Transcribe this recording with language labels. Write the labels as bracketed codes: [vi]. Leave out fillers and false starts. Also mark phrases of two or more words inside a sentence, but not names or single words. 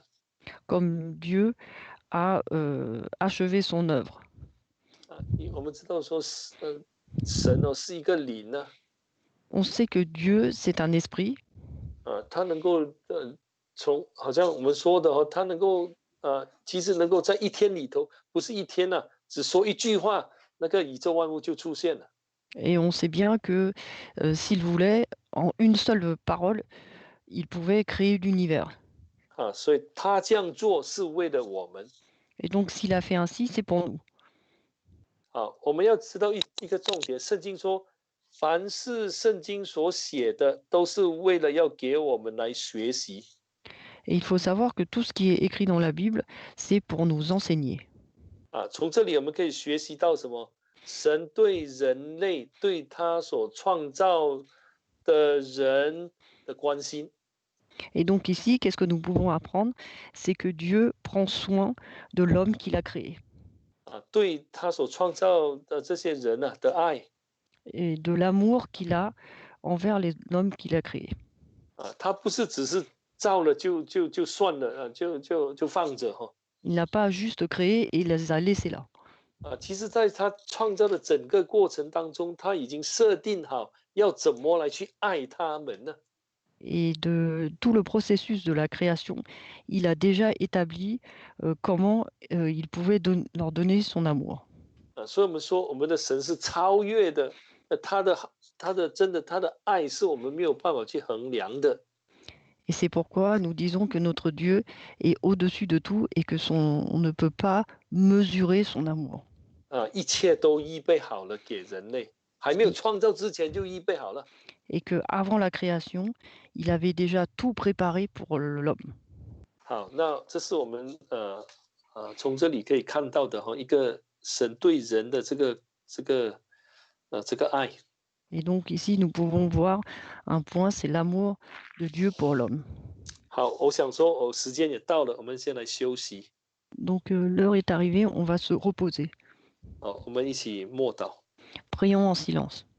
[fr] Comme Dieu a achevé son œuvre. [zh] 我们知道说神是一个灵呢。 [fr] On sait que Dieu, c'est un esprit. [zh] 他能够好像我们说的他能够其实能够在一天里头，不是一天只说一句话，那个宇宙万物就出现了。 [fr] Et on sait bien que s'il voulait, en une seule parole, il pouvait créer l'univers. [zh] 所以他这样做是为了我们。 [fr] Et donc s'il a fait ainsi, c'est pour nous. [zh] 我们要知道一个重点，圣经说，凡是圣经所写的，都是为了要给我们来学习。 [fr] Et il faut savoir que tout ce qui est écrit dans la Bible, c'est pour nous enseigner. [zh] 从这里我们可以学习到什么？神对人类，对他所创造的人的关心。 [fr] Et donc ici, qu'est-ce que nous pouvons apprendre? C'est que Dieu prend soin de l'homme qu'il a créé [zh] 对他所创造的这些人的爱 [fr] et de l'amour qu'il a envers l'homme qu'il a créé. [zh] 他不是只是造了就算了就放着 [fr] Il n'a pas juste créé et il les a laissés là. [zh] 其实在他创造的整个过程当中，他已经设定好要怎么来去爱他们呢？ [fr] Et de tout le processus de la création, il a déjà établi comment il pouvait leur donner son amour. [zh] 所以我们说，我们的神是超越的，他的爱是我们没有办法去衡量的 [fr] Et c'est pourquoi nous disons que notre Dieu est au-dessus de tout et que on ne peut pas mesurer son amour. [zh] 一切都预备好了给人类，还没有创造之前就预备好了。 [fr] Et que avant la création, il avait déjà tout préparé pour l'homme. [zh] 好，那这是我们从这里可以看到的一个神对人的这个爱。 [fr] Et donc ici, nous pouvons voir un point, c'est l'amour de Dieu pour l'homme. [zh] 好，我想说，时间也到了，我们先来休息。 [fr] Donc l'heure est arrivée, on va se reposer. [zh] 好，我们一起默祷。 [fr] Prions en silence.